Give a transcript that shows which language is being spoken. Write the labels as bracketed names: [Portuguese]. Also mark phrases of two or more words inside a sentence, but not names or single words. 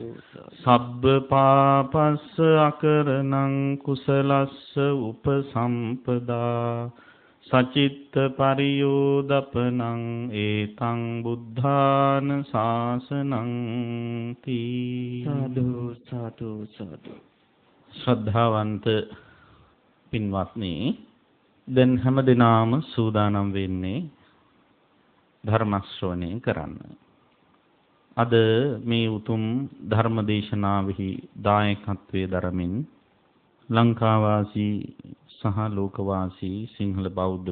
[Pali] සබ්බ පාපස්ස අකරණං කුසලස්ස උපසම්පදා සචිත්ත පරියෝදපනං ඒතං බුද්ධාන ශාසනං තී. සාදු සාදු සාදු. [Sinhala] ශ්‍රද්ධාවන්ත පින්වත්නි, දැන් හැමදෙනාම සූදානම් වෙන්නේ ධර්ම ශ්‍රවණය කරන්න. අද මේ උතුම් ධර්ම දේශනාවෙහි දායකත්වයේ දරමින් ලංකාවාසී සහ ලෝකවාසී සිංහල බෞද්ධ